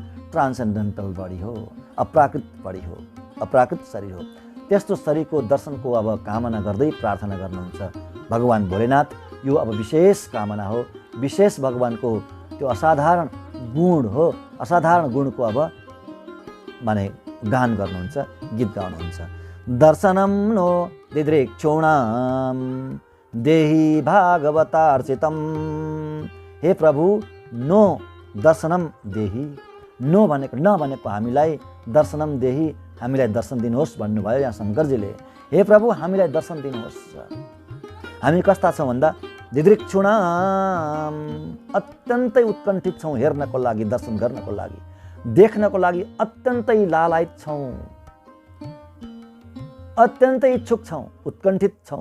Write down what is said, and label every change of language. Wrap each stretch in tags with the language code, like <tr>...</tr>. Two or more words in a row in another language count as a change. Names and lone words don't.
<en>transcendental body</en> <ne>हो, अप्राकृत बडी हो, अप्राकृत शरीर हो। त्यस्तो शरीरको दर्शनको अब कामना गर्दै प्रार्थना गर्नुहुन्छ भगवान भोलेनाथ। यो अब विशेष कामना हो, विशेष भगवानको त्यो असाधारण गुण हो। असाधारण गुणको अब माने गान गर्नुहुन्छ, गीत गाउनुहुन्छ।</ne> <sa>दर्शनं नो दिदृक्षूणां देहि भागवतार्चितं।</sa> <ne>हे प्रभु,</ne> <sa>नो दर्शनम देहि,</sa> <ne>नो भनेको न भनेको हामीलाई,</ne> <sa>दर्शनम देहि</sa> <ne>हामीलाई दर्शन दिनुहोस् भन्नुभयो यहाँ शङ्करजीले। हे प्रभु, हामीलाई दर्शन दिनुहोस्। हामी कस्ता छौँ भन्दा दिदृक्षूणां, अत्यन्तै उत्कण्ठित छौँ हेर्नको लागि, दर्शन गर्नको लागि, देख्नको लागि अत्यन्तै लालायित छौँ, अत्यन्तै इच्छुक छौँ, उत्कण्ठित छौँ।</ne>